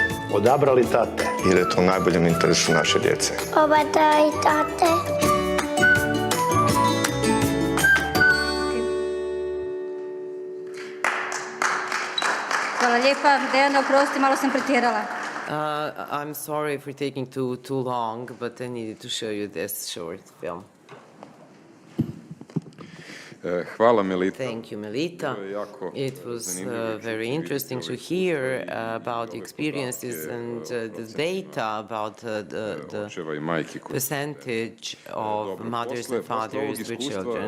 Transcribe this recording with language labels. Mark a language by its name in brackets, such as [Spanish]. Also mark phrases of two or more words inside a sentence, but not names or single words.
[Croatian] Odabrali tate. Jer je to u najboljem interesu naše djece. Oba da i tate. Hvala lijepa. Dejana, oprosti, malo sam pretjerala. [English] I'm sorry for taking too long, but I needed to show you this short film. [Croatian] Hvala, Melita. [English] Thank you, Melita. It was very interesting to hear about the experiences and the data about the percentage of mothers and fathers with children.